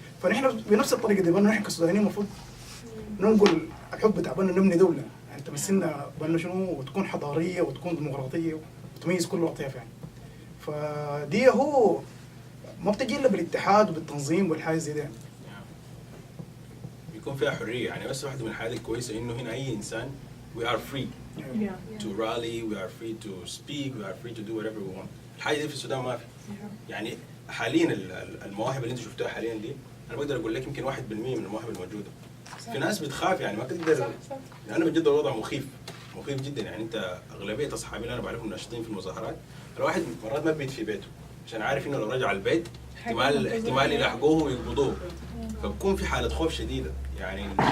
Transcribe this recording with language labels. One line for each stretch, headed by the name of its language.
Arabic: فنحن بنفس الطريقة دي بأنه نحن كسودانيين المفروض ننقل الحب بتاع بأنه نبني دولة يعني تمثلنا بأنه شنو وتكون حضارية وتكون ديمقراطية وتميز كل الأطياف يعني. فدي هو ما بتجي إلا بالاتحاد وبالتنظيم والحاجة زي ده. بيكون فيها حرية يعني. بس واحدة من الحاجات الكويسة إنه هنا أي إنسان
English: we are free to rally, we are free to speak, we are free to do whatever we want.
Arabic: الحاجة دي في السودان ما في. يعني حاليا المواهب اللي أنت شفتها حاليا دي أنا بقدر أقول لك يمكن 1% من المواهب الموجودة. في ناس بتخاف يعني ما تقدر. يعني بجد الوضع مخيف جدا يعني. أنت أغلبية أصحابي اللي أنا بعرفهم ناشطين في المظاهرات، الواحد مرات ما بيبيت في بيته عشان عارف إنه لو رجع البيت احتمال يلاحقوه ويقبضوه، فبكون في حالة خوف شديدة يعني.